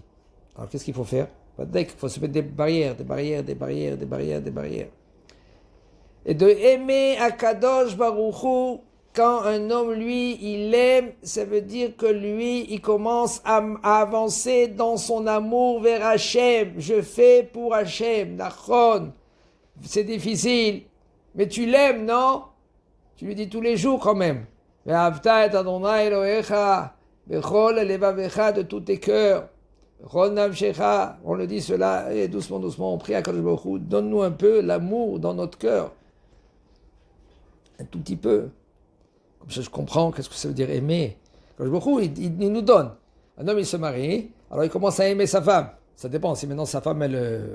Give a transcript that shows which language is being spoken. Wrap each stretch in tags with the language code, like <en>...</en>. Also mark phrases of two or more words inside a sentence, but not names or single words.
<fr>Alors, qu'est-ce qu'il faut faire? Il faut se mettre des barrières. Et de aimer Akadosh Baruch Hu, quand un homme, lui, il aime, ça veut dire que lui, il commence à avancer dans son amour vers Hachem. Je fais pour Hachem, Nachon. C'est difficile, mais tu l'aimes, non? Tu lui dis tous les jours quand même.</fr> <he>ואהבת את אדוני אלוהיך, בכל לבבך,</he> <fr>de tous tes cœurs.</fr> <he>בכל נפשך,</he> <fr>on le dit cela, et doucement, on prie à Kadosh Baruch Hu, donne-nous un peu l'amour dans notre cœur. Un tout petit peu. Comme ça, je comprends qu'est-ce que ça veut dire aimer. Kadosh Baruch Hu, il nous donne. Un homme, il se marie, alors il commence à aimer sa femme. Ça dépend, si maintenant sa femme, elle...</fr>